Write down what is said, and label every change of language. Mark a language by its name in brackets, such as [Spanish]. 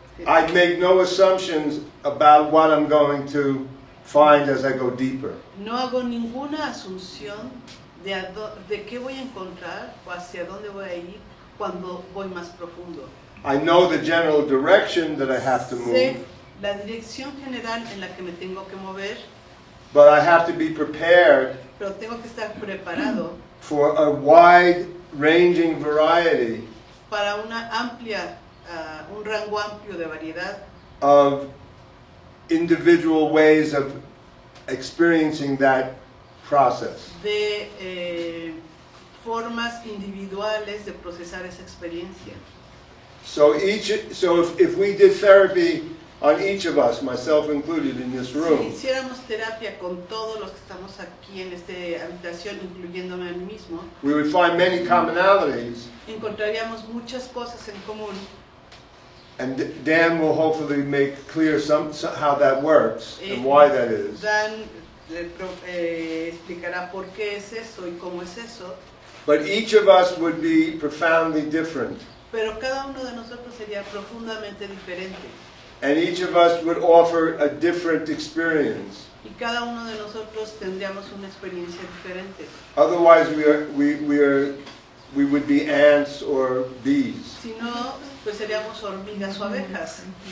[English] I make no assumptions about what I'm going to find as I go deeper. [Spanish] no hago ninguna asunción de qué voy a encontrar o hacia dónde voy a ir cuando voy más profundo. [English] I know the general direction that I have to [Spanish] Sé [English] move, [Spanish] la dirección general en la que me tengo que mover, [English] but I have to be prepared [Spanish] pero tengo que estar preparado [English] for a wide-ranging variety [Spanish] para una amplia, un rango amplio de variedad [English] of individual ways of experiencing that process. [Spanish] de formas individuales de procesar esa experiencia. [English] So if we did therapy on each of us, myself included in this [Spanish] Si [English] room, [Spanish] hiciéramos terapia con todos los que estamos aquí en esta habitación, incluyéndome a mí mismo, [English] we would find many commonalities, [Spanish] encontraríamos muchas cosas en común. [English] and Dan will hopefully make clear how that works and why that is. [Spanish] Dan explicará por qué es eso y cómo es eso, [English] But each of us would be profoundly different, [Spanish] pero cada uno de nosotros sería profundamente diferente [English] and each of us would offer a different experience. [Spanish] y cada uno de nosotros tendríamos una experiencia diferente. [English] Otherwise, we would be ants or bees. [Spanish] Si no, pues seríamos hormigas o abejas.